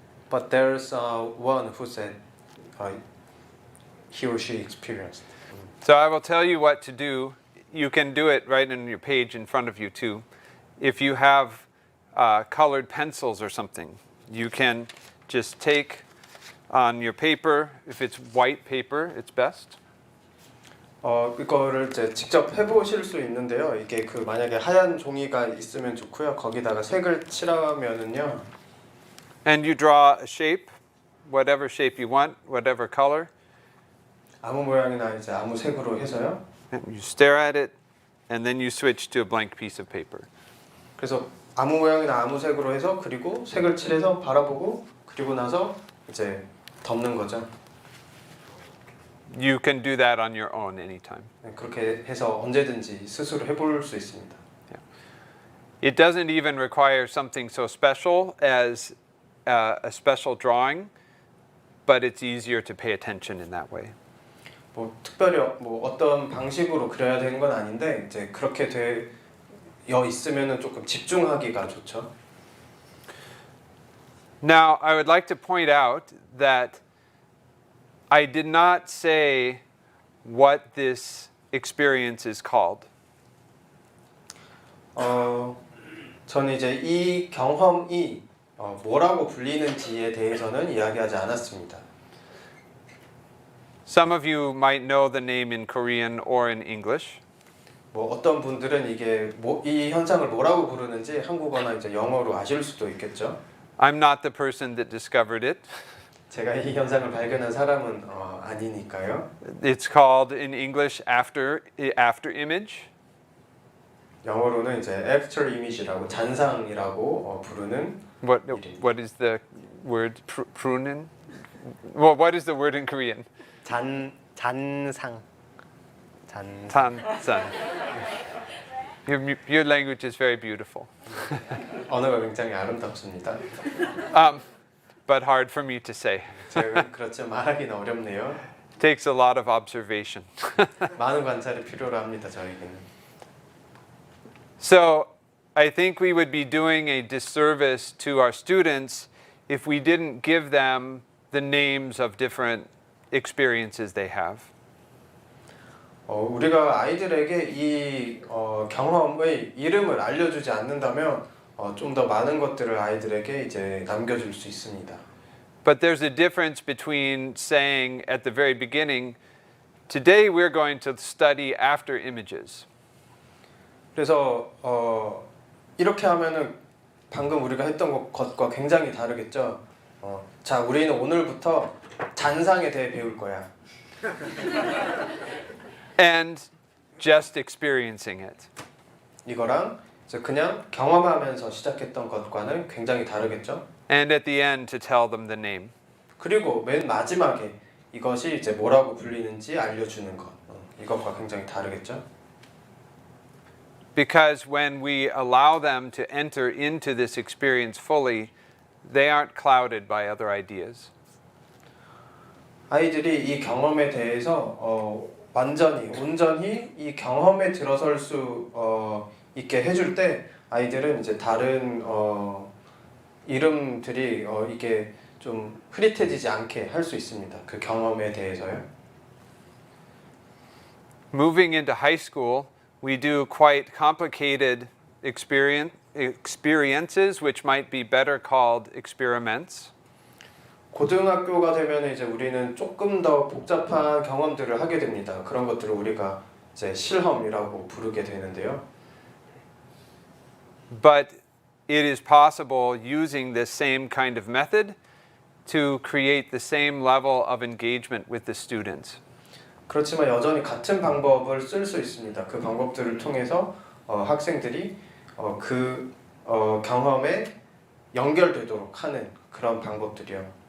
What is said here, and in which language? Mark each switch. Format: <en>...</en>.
<en>But there's one who said he or she experienced. So I will tell you what to do. You can do it right on your page in front of you too. If you have colored pencils or something, you can just take on your paper, if it's white paper, it's best.</en> <ko>이거를 이제 직접 해보실 수 있는데요. 이게 그 만약에 하얀 종이가 있으면 좋고요. 거기다가 색을 칠하면은요.</ko> <en>And you draw a shape, whatever shape you want, whatever color.</en> <ko>아무 모양이나 이제 아무 색으로 해서요.</ko> <en>And you stare at it, and then you switch to a blank piece of paper.</en> <ko>그래서 아무 모양이나 아무 색으로 해서 그리고 색을 칠해서 바라보고 그리고 나서 이제 덮는 거죠.</ko> <en>You can do that on your own anytime.</en> <ko>그렇게 해서 언제든지 스스로 해볼 수 있습니다.</ko> <en>It doesn't even require something so special as a special drawing, but it's easier to pay attention in that way.</en> <ko>뭐 특별히 뭐 어떤 방식으로 그려야 되는 건 아닌데 이제 그렇게 되어 있으면은 조금 집중하기가 좋죠.</ko> <en>Now, I would like to point out that I did not say what this experience is called.</en> <ko>저는 이제 이 경험이 뭐라고 불리는지에 대해서는 이야기하지 않았습니다.</ko> <en>Some of you might know the name in Korean or in English.</en> <ko>뭐 어떤 분들은 이게 이 현상을 뭐라고 부르는지 한국어나 이제 영어로 아실 수도 있겠죠.</ko> <en>I'm not the person that discovered it.</en> <ko>제가 이 현상을 발견한 사람은 아니니까요.</ko> <en>It's called in English after image.</en> <ko>영어로는 이제 after image라고 잔상이라고 부르는</ko> <en>What is the word prunin? Well, what is the word in Korean?</en> <ko>잔상. Tansan.</ko> <en>Your language is very beautiful.</en> <ko>언어가 굉장히 아름답습니다.</ko> <en>But hard for me to say.</en> <ko>제가 그렇죠. 말하기는 어렵네요.</ko> <en>Takes a lot of observation.</en> <ko>많은 관찰이 필요로 합니다. 저에게는.</ko> <en>So, I think we would be doing a disservice to our students if we didn't give them the names of different experiences they have.</en> <ko>우리가 아이들에게 이 경험의 이름을 알려주지 않는다면 좀 더 많은 것들을 아이들에게 이제 남겨줄 수 있습니다.</ko> <en>But there's a difference between saying at the very beginning, today we're going to study after images.</en> <ko>그래서 이렇게 하면은 방금 우리가 했던 것과 굉장히 다르겠죠. 자, 우리는 오늘부터 잔상에 대해 배울 거야.</ko> <en>And just experiencing it.</en> <ko>이거랑 그냥 경험하면서 시작했던 것과는 굉장히 다르겠죠.</ko> <en>And at the end to tell them the name.</en> <ko>그리고 맨 마지막에 이것이 이제 뭐라고 불리는지 알려주는 것. 이것과 굉장히 다르겠죠.</ko> <en>Because when we allow them to enter into this experience fully, they aren't clouded by other ideas.</en> <ko>아이들이 이 경험에 대해서 온전히 이 경험에 들어설 수 있게 해줄 때 아이들은 이제 다른 이름들이 이게 좀 흐릿해지지 않게 할 수 있습니다. 그 경험에 대해서요.</ko> <en>Moving into high school, we do quite complicated experiences, which might be better called experiments.</en> <ko>고등학교가 되면 이제 우리는 조금 더 복잡한 경험들을 하게 됩니다. 그런 것들을 우리가 이제 실험이라고 부르게 되는데요.</ko> <en>But it is possible using this same kind of method to create the same level of engagement with the students.</en> <ko>그렇지만 여전히 같은 방법을 쓸 수 있습니다. 그 방법들을 통해서 학생들이 그 경험에 연결되도록 하는 그런 방법들이요.</ko>